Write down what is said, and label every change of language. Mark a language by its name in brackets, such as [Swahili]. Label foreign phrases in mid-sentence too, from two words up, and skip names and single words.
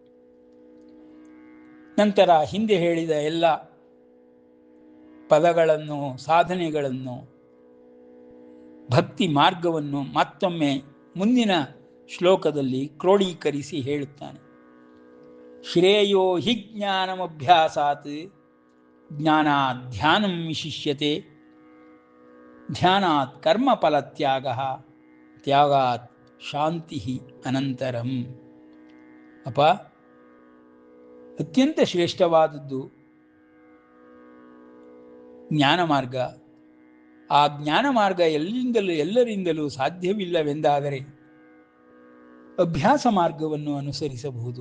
[Kannada] ನಂತರ ಹಿಂದೆ ಹೇಳಿದ ಎಲ್ಲ ಪದಗಳನ್ನು, ಸಾಧನೆಗಳನ್ನು, ಭಕ್ತಿ ಮಾರ್ಗವನ್ನು ಮತ್ತೊಮ್ಮೆ ಮುಂದಿನ ಶ್ಲೋಕದಲ್ಲಿ ಕ್ರೋಢೀಕರಿಸಿ ಹೇಳುತ್ತಾನೆ. [Sanskrit] श्रेयो हि ज्ञानमभ्यासात् ज्ञानात् ध्यानं विशिष्यते ध्यानात् कर्मफलत्याग त्यागात् शान्ति अनन्तरं. [Kannada] ಅಪ್ಪ, ಅತ್ಯಂತ ಶ್ರೇಷ್ಠವಾದದ್ದು ಜ್ಞಾನ ಮಾರ್ಗ. ಆ ಜ್ಞಾನ ಮಾರ್ಗ ಎಲ್ಲರಿಂದಲೂ ಸಾಧ್ಯವಿಲ್ಲವೆಂದಾದರೆ ಅಭ್ಯಾಸ ಮಾರ್ಗವನ್ನು ಅನುಸರಿಸಬಹುದು.